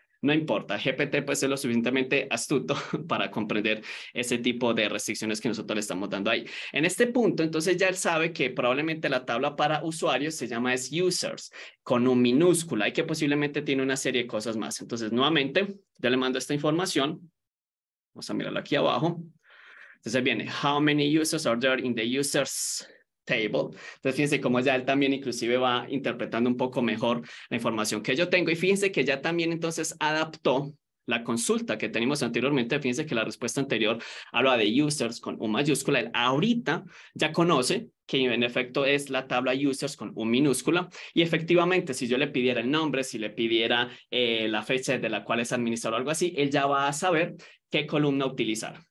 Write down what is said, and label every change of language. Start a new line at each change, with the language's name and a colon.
Spanish: No importa, GPT pues es lo suficientemente astuto para comprender ese tipo de restricciones que nosotros le estamos dando ahí. En este punto, entonces ya él sabe que probablemente la tabla para usuarios se llama es users, con un minúscula y que posiblemente tiene una serie de cosas más. Entonces, nuevamente, ya le mando esta información. Vamos a mirarla aquí abajo. Entonces viene,
English: how many users are there in the users table?
Spanish: Entonces fíjense cómo ya él también inclusive va interpretando un poco mejor la información que yo tengo y fíjense que ya también entonces adaptó la consulta que teníamos anteriormente. Fíjense que la respuesta anterior habla de users con U mayúscula. Él ahorita ya conoce que en efecto es la tabla users con U minúscula y efectivamente si yo le pidiera el nombre, si le pidiera la fecha de la cual es administrador o algo así, él ya va a saber qué columna utilizar.